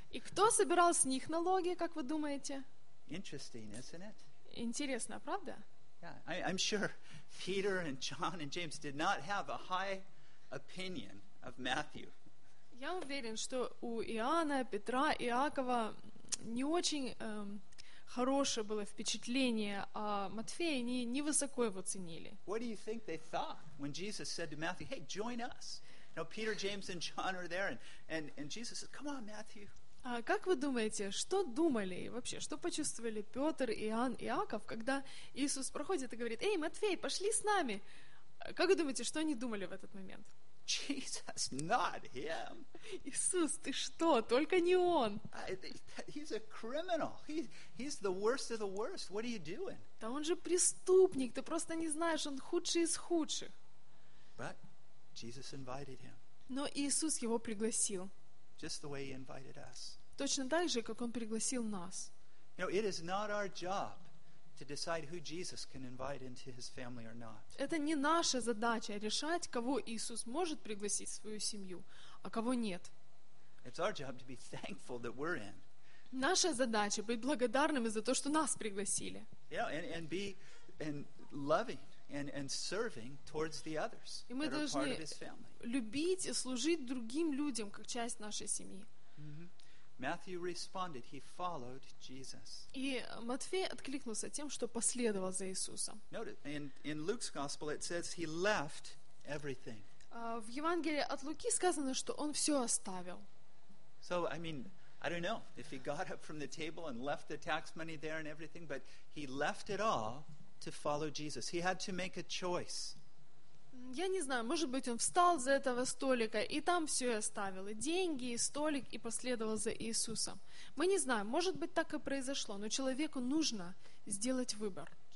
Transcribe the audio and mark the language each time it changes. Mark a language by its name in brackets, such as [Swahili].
[Russian] И кто собирал с них налоги, как вы думаете? [English] Interesting, isn't it? [Russian] Интересно, правда? [English] Yeah, I'm sure Peter and John and James did not have a high opinion of Matthew. [Russian] Я уверен, что у Иоанна, Петра, Иакова не очень хорошее было впечатление, а Матфея они невысоко его ценили. [English] What do you think they thought when Jesus said to Matthew, "Hey, join us"? Now Peter, James, and John are there, and Jesus says, "Come on, Matthew." [Russian] А как вы думаете, что думали вообще, что почувствовали Петр, Иоанн, Иаков, когда Иисус проходит и говорит: «Эй, Матфей, пошли с нами!» Как вы думаете, что они думали в этот момент? [English] Jesus, not him. [Russian] Иисус, ты что, только не он! [English] He's a criminal. He's the worst of the worst. What are you doing? [Russian] Да он же преступник, ты просто не знаешь, он худший из худших. [English] But Jesus invited him. [Russian] Но Иисус его пригласил. [English] Just the way he invited us. [Russian] Точно так же, как он пригласил нас. [English] You know, it is not our job to decide who Jesus can invite into his family or not. [Russian] Это не наша задача решать, кого Иисус может пригласить в свою семью, а кого нет. [English] It's our job to be thankful that we're in. [Russian] Наша задача быть благодарными за то, что нас пригласили. [English] Yeah, and loving. And serving towards the others. [Russian] И мы должны любить и служить другим людям как часть нашей семьи. [English] Matthew responded, he followed Jesus. [Russian] И Матфей откликнулся тем, что последовал за Иисусом. [English] Note it. In Luke's gospel it says he left everything. [Russian] В Евангелии от Луки сказано, что он все оставил. [English] So, I mean, I don't know if he got up from the table and left the tax money there and everything, but he left it all to follow Jesus. He had to make a choice. [Russian] Я не знаю, может быть, он встал за этого столика и там все и оставил, и деньги, и столик, и последовал за Иисусом. Мы не знаем, может быть, так и произошло, но человеку нужно сделать выбор.